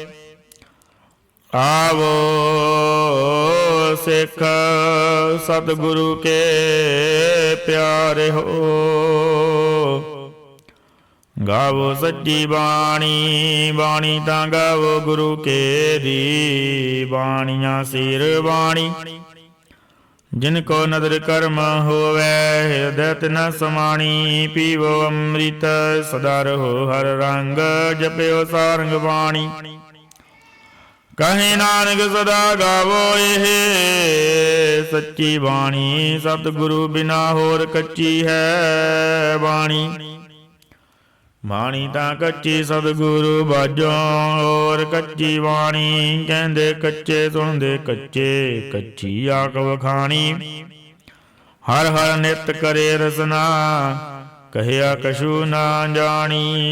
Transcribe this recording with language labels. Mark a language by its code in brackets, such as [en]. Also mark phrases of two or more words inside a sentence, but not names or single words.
[pa] ਆਵੋ ਸਿੱਖ ਸਤਿਗੁਰੂ ਕੇ ਪਿਆਰੇ ਹੋ। ਗਾਵੋ ਸੱਚੀ ਬਾਣੀ, ਬਾਣੀ ਤਾਂ ਗਾਵੋ ਗੁਰੂ ਕੇ ਦੀ। ਬਾਣੀਆਂ ਸਿਰ ਬਾਣੀ, ਜਿਨਕੋ ਨਦਰ ਕਰਮ ਹੋਵੈ ਹਿਰਦੈ ਤਿਨ ਸਮਾਣੀ। ਪੀਵੋ ਅੰਮ੍ਰਿਤ ਸਦਾ ਰਹੋ ਹਰ ਰੰਗ ਜਪ੍ਯੋ ਸਾਰੰਗ ਬਾਣੀ। ਕਹੇ ਨਾਨਕ ਸਦਾ ਗਾਵੋ ਇਹ ਸੱਚੀ ਬਾਣੀ। ਸਤਗੁਰੂ ਬਿਨਾ ਹੋਰ ਕੱਚੀ ਹੈ ਬਾਣੀ। ਬਾਣੀ ਤਾਂ ਕੱਚੀ ਸਤਿਗੁਰੂ ਬਾਝੋਂ ਹੋਰ ਕੱਚੀ ਬਾਣੀ। ਕਹਿੰਦੇ ਕੱਚੇ ਸੁਣਦੇ ਕੱਚੇ ਕੱਚੀ ਆਖ ਵਖਾਣੀ। ਹਰ ਹਰ ਨਿਤ ਕਰੇ ਰਸਨਾ ਕਹਿਆ ਕਛੂ ਨਾ ਜਾਣੀ।